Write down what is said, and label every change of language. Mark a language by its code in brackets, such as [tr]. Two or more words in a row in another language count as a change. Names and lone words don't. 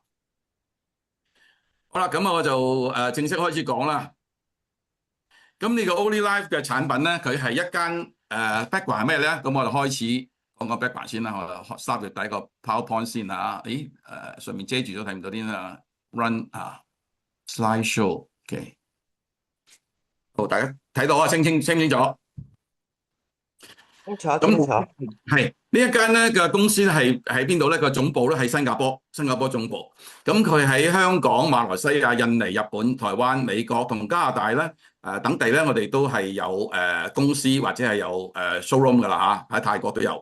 [yue] 好啦，咁我就正式開始講啦。咁呢個 Only Life 嘅產品咧，佢係一間background 係咩咧？咁我就開始講個 background 先啦。我就 start 第一個 PowerPoint 先啦。咦上面遮住咗睇唔到啲啦。 [en] Run slideshow [yue] 嘅。好，大家睇到啊，清唔清楚？清楚，清楚。咁係呢一間咧嘅公司咧係喺邊度咧？個總部咧喺新加坡總部。咁佢喺香港、馬來西亞、印尼、日本、台灣、美國同加拿大咧等地咧，我哋都係有公司或者係有showroom 噶啦喺泰國都有。